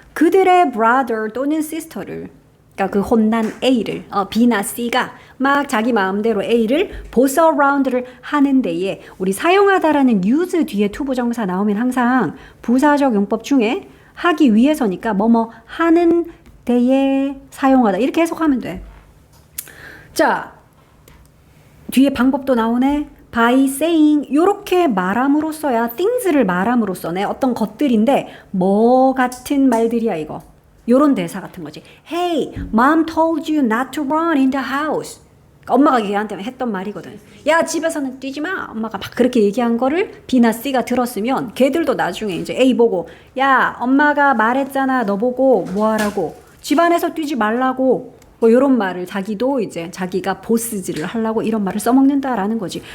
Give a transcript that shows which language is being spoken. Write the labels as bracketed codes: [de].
[ko] 그들의 brother 또는 sister를 그러니까 그 혼난 A를 B나 C가 막 자기 마음대로 A를 boss around를 하는 데에 우리 사용하다라는 use 뒤에 to 부정사 나오면 항상 부사적 용법 중에 하기 위해서니까 뭐뭐 하는 데에 사용하다 이렇게 해석하면 돼. 자, 뒤에 방법도 나오네. by saying 요렇게 말함으로써야 things를 말함으로써네. 어떤 것들인데 뭐 같은 말들이야 이거. 요런 대사 같은 거지. [en] Hey, mom told you not to run in the house. [ko] 엄마가 걔한테 했던 말이거든. 야, 집에서는 뛰지 마. 엄마가 막 그렇게 얘기한 거를 B나 C가 들었으면 걔들도 나중에 이제 A 보고 야, 엄마가 말했잖아. 너 보고 뭐 하라고. 집안에서 뛰지 말라고. 뭐 이런 말을 자기도 이제 자기가 보스질을 하려고 이런 말을 써먹는다라는 거지.